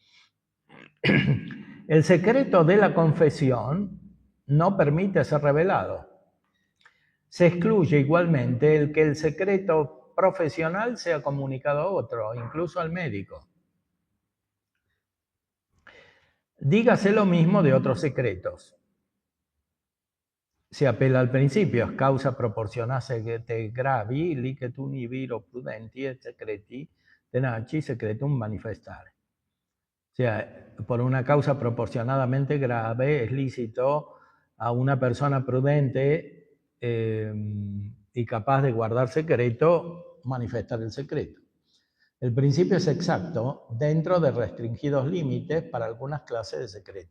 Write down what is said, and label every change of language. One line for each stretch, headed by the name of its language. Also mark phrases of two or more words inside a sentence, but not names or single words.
Spanish: El secreto de la confesión no permite ser revelado. se excluye igualmente el que el secreto profesional sea comunicado a otro, incluso al médico. Dígase lo mismo de otros secretos. Si apela al principio,
Latin: es causa proporcionate gravi, licet uni viro prudenti et secreti tenaci secretum manifestare.
Spanish: O sea, por una causa proporcionadamente grave es lícito a una persona prudente y capaz de guardar secreto manifestar el secreto. El principio es exacto dentro de restringidos límites para algunas clases de secretos.